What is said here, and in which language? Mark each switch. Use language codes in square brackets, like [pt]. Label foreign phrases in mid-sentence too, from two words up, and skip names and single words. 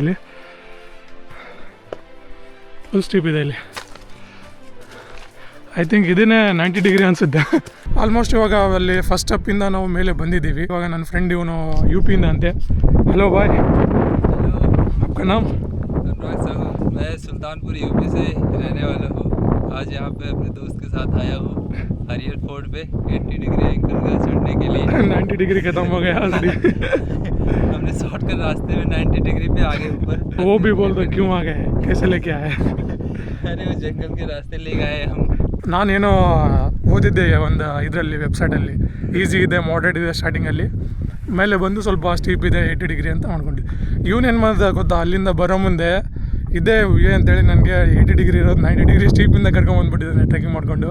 [kn] ಇಲ್ಲಿ ಫುಲ್ ಸ್ಟೀಪ್ ಇದೆ ಇಲ್ಲಿ. [en] I think [kn] ಇದನ್ನೇ 90 ಡಿಗ್ರಿ ಅನಿಸುತ್ತೆ. ಆಲ್ಮೋಸ್ಟ್ ಇವಾಗ ಅಲ್ಲಿ ಫಸ್ಟ್ ಸ್ಟೆಪ್ಪಿಂದ ನಾವು ಮೇಲೆ ಬಂದಿದ್ದೀವಿ. ಇವಾಗ ನನ್ನ ಫ್ರೆಂಡ್ ಇವನು UP ಇಂದ ಅಂತೆ. ಹಲೋ ಬಾಯ್, [hi] आपका नाम? अनुराग साहू, मैं सुल्तानपुर UP से रहने वाला हूँ. आज यहाँ पे अपने दोस्त के साथ आया हूँ हरिहर फोर्ट पे 80 डिग्री एंगल का चढ़ने के लिए. 90 डिग्री खत्म हो गया ऑलरेडी. हमने शॉर्टकट रास्ते में 90 डिग्री पे आगे ऊपर. वो भी बोल दो क्यों आ गए, कैसे लेके आए? अरे वो जंगल के रास्ते ले गए हम. [kn] ನಾನೇನೋ ಓದಿದ್ದೆ ಒಂದು ಇದರಲ್ಲಿ ವೆಬ್ಸೈಟಲ್ಲಿ, ಈಸಿ ಇದೆ, ಮಾಡ್ರೇಟ್ ಇದೆ ಸ್ಟಾರ್ಟಿಂಗಲ್ಲಿ, ಮೇಲೆ ಬಂದು ಸ್ವಲ್ಪ ಸ್ಟೀಪ್ ಇದೆ 80 ಡಿಗ್ರಿ ಅಂತ ಮಾಡ್ಕೊಂಡಿದ್ದೆ. ಇವನೇನು ಮಾಡಿದ ಗೊತ್ತಾ, ಅಲ್ಲಿಂದ ಬರೋ ಮುಂದೆ ಇದೇ ವ್ಯೂ ಅಂತೇಳಿ ನನಗೆ 80 ಡಿಗ್ರಿ ಇರೋದು 90 ಡಿಗ್ರಿ ಸ್ಟೀಪಿಂದ ಕರ್ಕೊಂಬಂದ್ಬಿಟ್ಟಿದ್ದಾನೆ ಟ್ರೆಕ್ಕಿಂಗ್ ಮಾಡಿಕೊಂಡು.